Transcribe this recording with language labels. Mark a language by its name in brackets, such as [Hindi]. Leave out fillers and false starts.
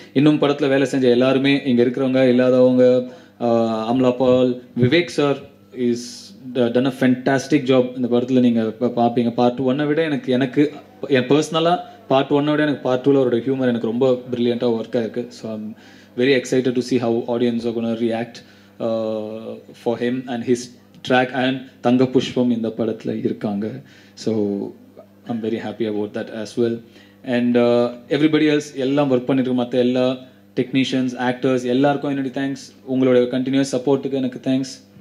[Tamil] இன்னும் படத்தில் வேலை செஞ்ச எல்லாருமே, இங்கே இருக்கிறவங்க இல்லாதவங்க, அம்லா பால், Vivek sir [English] Is done a fantastic job. [Tamil] இந்த படத்தில் நீங்கள் பார்ப்பீங்க. பார்ட் 1 விட எனக்கு என் பர்சனலாக பார்ட் 1 விட எனக்கு பார்ட் 2ல் அவரோட ஹியூமர் எனக்கு ரொம்ப ப்ரில்லியண்ட்டாக ஒர்க்காக இருக்குது. [English] So I'm very excited to see how audience are going to react for him and his track. [Tamil] and தங்க புஷ்பம் இந்த படத்தில் இருக்காங்க. [English] So I'm very happy about that as well. and everybody else [Tamil] எல்லாம் ஒர்க் பண்ணிட்டு மற்ற எல்லா டெக்னீஷியன்ஸ், ஆக்டர்ஸ் எல்லாருக்கும் என்னுடைய தேங்க்ஸ். உங்களோட கண்டினியூஸ் சப்போர்ட்டுக்கு எனக்கு தேங்க்ஸ்.